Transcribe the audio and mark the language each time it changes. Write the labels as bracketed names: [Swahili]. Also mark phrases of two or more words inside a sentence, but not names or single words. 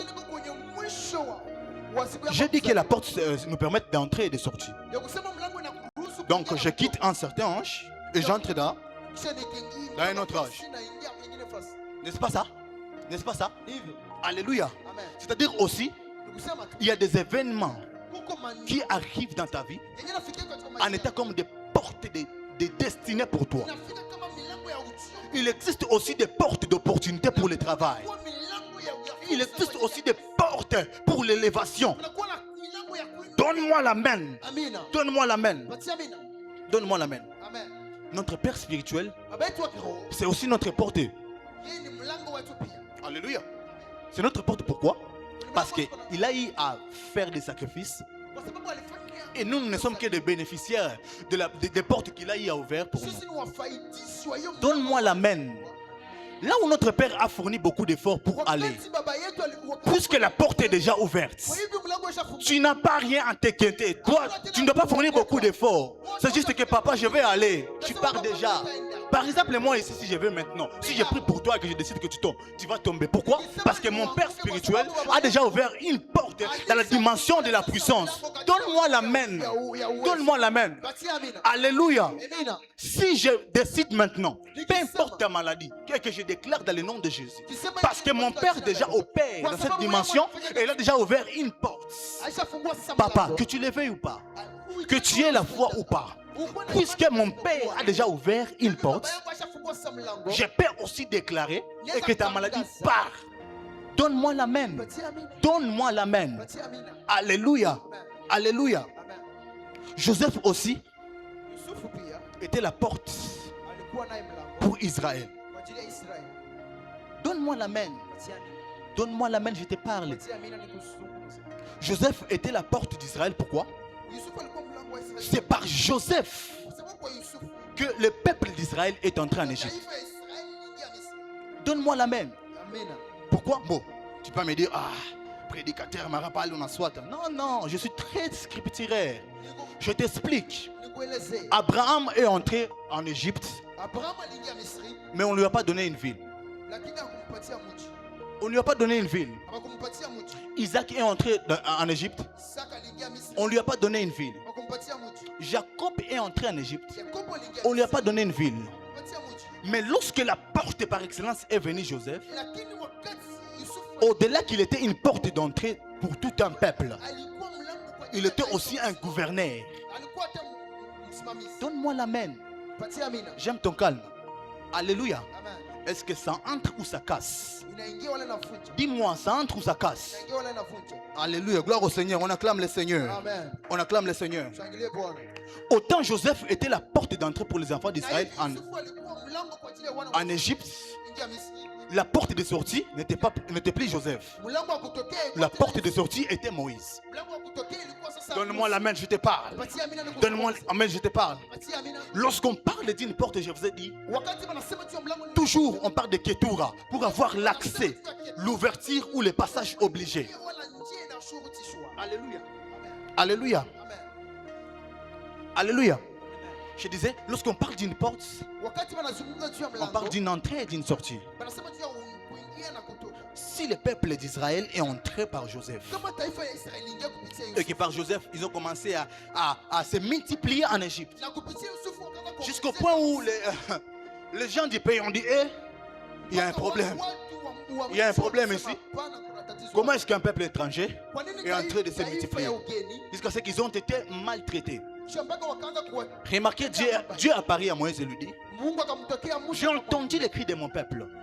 [Swahili] Hata niko kwenye mwisho wa siku ya [French] J'ai dit que la porte nous permet d'entrer et de sortir. [Swahili] ya kusema mlango inakuruhusu [French] Donc [Swahili] kuingia [French] je [Swahili] na [French] quitte un certain âge et j'entre dans, [Swahili] kisha nikiingia [French] dans un autre âge. [Swahili] naingia nyingine fasi. [French] N'est-ce pas ça? N'est-ce pas ça? Hivyo. Alléluia. Amen. C'est-à-dire aussi, [Swahili] Ni kusema tu [French] il y a des événements [Swahili] kuko maneno [French] qui arrivent dans ta vie [Swahili] yenye nafikia katika [French] en [Swahili] maisha. [French] étant comme des portes de destinée pour toi. [Swahili] Inafika kama milango ya uchi. [French] Il existe aussi des portes d'opportunité pour le travail. [Swahili] Kuwa milango ya [French] Il existe aussi des portes pour l'élévation. [Swahili] Kunakuwa na milango ya kuingia. [French] Donne-moi la main. [Swahili] Amina. [French] Donne-moi la main. [Swahili] Patia amina. [French] Donne-moi la main. Amen. Notre Père spirituel, [Swahili] Baba yetu wa kiroho. [French] c'est aussi notre porte. [Swahili] Yeye ni mlango wetu pia. [French] Alléluia. C'est notre porte. Pourquoi? Parce qu'il a eu à faire des sacrifices. [Swahili] Kwa sababu alifanya [French] Et nous ne sommes que des bénéficiaires des portes qu'il a eu à ouvrir pour nous. [Swahili] sisi ni wafaidisi wa hiyo. [French] Donne-moi la main. Là où notre Père a fourni beaucoup d'efforts pour aller, [Swahili] Wakati baba yetu alikuwa [French] puisque la porte est déjà ouverte, [Swahili] kwa hivyo mlango ushafunguka. [French] tu n'as pas rien à t'inquiéter. Toi, tu ne dois pas fournir beaucoup d'efforts. C'est juste que papa, je vais aller. Tu pars déjà. Par exemple, moi ici, si je vais maintenant, si je prie pour toi et que je décide que tu tombes, tu vas tomber. Pourquoi? Parce que mon Père spirituel a déjà ouvert une porte dans la dimension de la puissance. Donne-moi la main. Donne-moi la main. [Swahili] Patia amina. [French] Alléluia. [Swahili] Amina. [French] Si je décide maintenant, peu importe ta maladie, que je déclare dans le nom de Jésus, parce que mon Père déjà opère dans cette dimension et il a déjà ouvert une porte. [Swahili] Aishafungua sasa [French] Papa, [Swahili] mlango. [French] que tu le veuilles ou pas, que tu aies la foi ou pas, puisque mon Père a déjà ouvert une porte, [Swahili] Baba yangu aishafungua sasa mlango. [French] je peux aussi déclarer et que ta maladie part. Donne-moi la main. [Swahili] Patia amina. [French] Donne-moi la main. [Swahili] Patia amina. [French] Alléluia. Amen. Alléluia. Amen. Joseph aussi [Swahili] Yusufu pia [French] était la porte [Swahili] alikuwa naye mlango [French] pour Israël. [Swahili] kwa ajili ya Israeli. [French] Donne-moi la main. [Swahili] Patia amina. [French] Donne-moi la main, je te parle. [Swahili] Patia amina nikuzungumze. [French] Joseph était la porte d'Israël. Pourquoi? [Swahili] Yusufu alikuwa mlango wa Israeli. [French] C'est par Joseph [Swahili] Kwa sababu kwa Yusufu [French] que le peuple d'Israël est entré en Égypte. [Swahili] taifa ya Israeli iliingia Misri. [French] Donne-moi la main. [Swahili] Amina. [French] Pourquoi? Bon, tu peux me dire, prédicateur, m'a rappelé, on a soit. Non, non, je suis très scripturaire. Je t'explique. [Swahili] Nikuelezee. [French] Abraham est entré en Égypte, [Swahili] Abraham aliingia Misri [French] mais on ne lui a pas donné une ville. [Swahili] lakini hakumpatia mji. [French] On ne lui a pas donné une ville. [Swahili] Hakumpatia mji. [French] Isaac est entré en Égypte, [Swahili] Isaka aliingia Misri. [French] on ne lui a pas donné une ville. [Swahili] Hakumpatia mji. [French] Jacob est entré en Égypte, [Swahili] Yakobo aliingia [French] on ne lui a [Swahili] Misri. [French] pas donné une ville. [Swahili] Hakumpatia mji. [French] Mais lorsque la porte par excellence est venue, Joseph, [Swahili] Lakini wakati Yusufu [French] au-delà qu'il était une porte d'entrée pour tout un peuple, [Swahili] alikuwa mlango [French] il était aussi un gouverneur. [Swahili] alikuwa hata msimamizi. [French] Donne-moi l'amen. [Swahili] Patia amina. [French] J'aime ton calme. Alléluia. Amen. Est-ce que ça entre ou ça casse? [Swahili] Inaingia wala inavunja. [French] Dis-moi, ça entre ou ça casse? [Swahili] Inaingia wala inavunja. [French] Alléluia. Gloire au Seigneur. On acclame le Seigneur. Amen. On acclame le Seigneur. [Swahili] Shangilie Bwana. [French] Autant Joseph était la porte d'entrée pour les enfants d'Israël [Swahili] Na Yusufu alikuwa mlango kwa ajili ya wana [French] en Égypte, [Swahili] Ingia Misri. [French] la porte de sortie n'était plus Joseph. [Swahili] Mlango wa kutokea ilikuwa [French] La porte de sortie était Moïse. [Swahili] mlango wa kutokea ilikuwa sasa. [French] Donne-moi la main, je te parle. [Swahili] Patia amina niko. [French] Donne-moi la main, je te parle. [Swahili] Patia amina. [French] Lorsqu'on parle d'une porte, je vous ai dit, [Swahili] Wakati wanasema juu ya mlango ni [French] toujours on parle de Ketura pour avoir l'accès, l'ouverture ou le passage obligé. [Swahili] wala njia inashurutishwa. [French] Alléluia. Alléluia. Amen. Alléluia. Je disais, lorsqu'on parle d'une porte, [Swahili] Wakati wanazungumza juu ya [French] on [Swahili] mlango. [French] parle d'une entrée et d'une sortie. [Swahili] Wanasema juu ya kuingia na kutoka. [French] Si le peuple d'Israël est entré par Joseph, [Swahili] Kama taifa ya Israeli ingia kupitia [French] et [Swahili] Yusufu. [French] que par Joseph, ils ont commencé à se multiplier en Égypte, [Swahili] Na kupitia Yusufu wakaanza kuongezeka. [French] jusqu'au point où les gens du pays ont dit, eh, il y a un problème. Il y a un problème ici. Comment est-ce qu'un peuple étranger est en train de se multiplier jusqu'à ce qu'ils ont été maltraités? Remarquez, Dieu apparaît à Moïse et lui dit, j'ai entendu les cris de mon peuple.